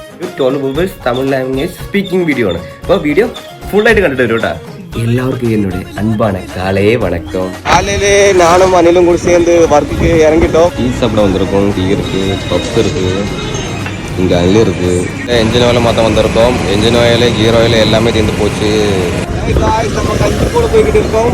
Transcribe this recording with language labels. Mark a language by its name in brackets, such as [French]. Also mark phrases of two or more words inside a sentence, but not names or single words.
[English] 12 movers Tamil language speaking video ആണ്. [Malayalam] അപ്പോൾ വീഡിയോ ഫുൾ ആയിട്ട് കണ്ടിട്ട് വരും കേട്ടോ. [Tamil] எல்லாருக்கும் என்னோட அன்பான காலை வணக்கம். காலையிலே நானும் அனிலும் கூட சேர்ந்து ஒர்க்குக்கு இறங்கிட்டோம். டீ சாப்பிட வந்திருக்கோம். டீ இருக்கு, பப்ஸ் இருக்கு, இங்கே அனில் இருக்கு. என்ஜின் ஆயில் மாற்ற வந்திருக்கோம். என்ஜின் ஆயில், கீர் ஆயில் எல்லாமே தீர்ந்து போச்சு. போய்கிட்டு இருக்கோம்.